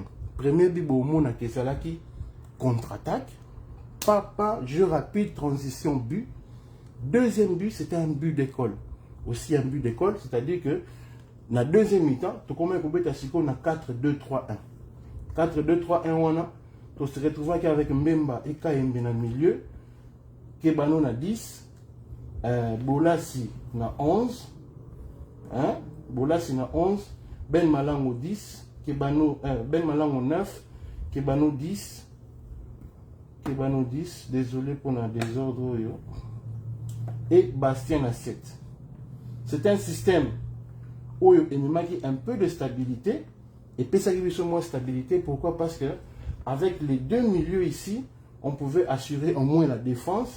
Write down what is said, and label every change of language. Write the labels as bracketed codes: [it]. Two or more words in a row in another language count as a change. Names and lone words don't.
[fr] Premier but, Mona Kesalaki contre-attaque. Pas jeu rapide, transition but. Deuxième but, c'était un but d'école. Aussi un but d'école, c'est-à-dire que dans la deuxième mi-temps, tu commences à 4-2-3-1. 4-2-3-1, on se retrouve avec Mbemba et Kayembe dans le milieu. Kebano na 10. Bolassi na 11. Hein? Bolassi na 11. Ben Malango 10. Kebano, Ben Malango 9. Kebano 10. Kebano 10. Désolé pour le désordre. Et Bastien à 7. C'est un système où il manque un peu de stabilité. Et puis ça give moins stabilité. Pourquoi? Parce que avec les deux milieux ici, on pouvait assurer au moins la défense.